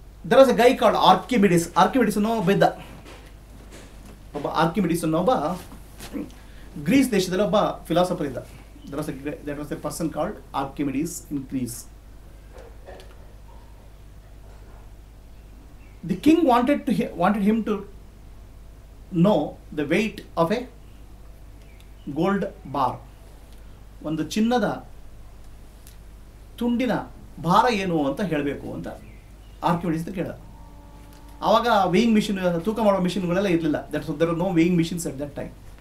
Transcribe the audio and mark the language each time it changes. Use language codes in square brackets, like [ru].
[en] There was a guy called Archimedes. [kn] Archimedes ಅನ್ನೋ ಒಬ್ಬ ಇದ್ದ, ಒಬ್ಬ ಆರ್ಕಿಮಿಡಿಸ್ ಅನ್ನೋ ಒಬ್ಬ ಗ್ರೀಸ್ ದೇಶದಲ್ಲಿ ಒಬ್ಬ ಫಿಲಾಸಫರ್ ಇದ್ದ. [en] That was a person called Archimedes in Greece. The king wanted him to know the weight of a gold bar. [kn] ಒಂದು ಚಿನ್ನದ ತುಂಡಿನ ಭಾರ ಏನು ಅಂತ ಹೇಳಬೇಕು ಅಂತ ಆರ್ಕಿಮಿಡಿಸ್ ಕೇಳ. ಆವಾಗ ವೇಯಿಂಗ್ ಮಿಷಿನ್, ತೂಕ ಮಾಡೋ ಮಿಷಿನ್ಗಳೆಲ್ಲ ಇರಲಿಲ್ಲ. [en] That's there are no weighing machines at that time.